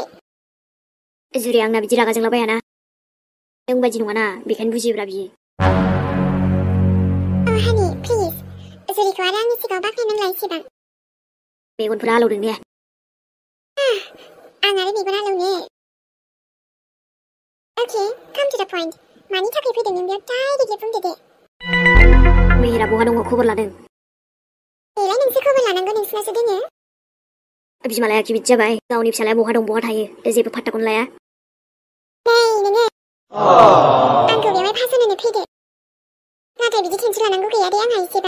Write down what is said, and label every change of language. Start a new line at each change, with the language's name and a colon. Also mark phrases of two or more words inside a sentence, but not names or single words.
Bodo: जुरिया आंना बिदि रागा जोंलाबायाना नों बायदि नङाना बेखायनो बुजियोब्रा बियो हानि प्लिज जुरिखौ आरो आंनि सिगाङाव बाख्नायनांला एसेबां मेगनफोरा आलौदों ने आं आरो मेगन आलौनो
English: Okay, come to the point.
Bodo: मानि थाखाय फैदों नों बेयाव डाइरेक्टलि बुंदो दे मेहेरा बहा दङ खबर लादों बेलाय नोंसो खबर लानांगौ नोंसिनासो दोङो बिमालाया खि बिदि जाबाय गावनि फिसालाया बहा दं बहा थायो जेबो फात्ताखौनो लाया नै नोङो आंखौ बेवहाय फासयनो फैदो नाथाय बिदि टेनसन लानांगौ गैया दे आंहा एसेबां